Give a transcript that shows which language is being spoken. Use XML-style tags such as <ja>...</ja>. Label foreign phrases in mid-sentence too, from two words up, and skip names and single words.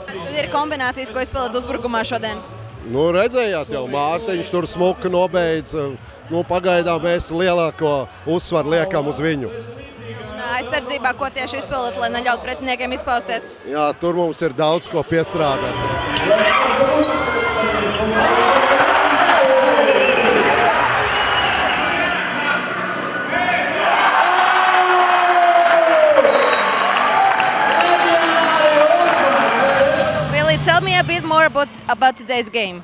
<lv>Tad ir kombinācijas, ko izpildāt uzbrukumā šodien? Nu, redzējāt jau, Mārtiņš tur smuki nobeidz. Nu, pagaidām mēs lielāko uzsvaru liekam uz viņu. Aizsardzībā, ko tieši izpildāt, lai neļaut pretiniekiem izpausties? Jā, tur mums ir daudz ko piestrādāt.</lv> <en>Tell me a bit more about today's game.</en>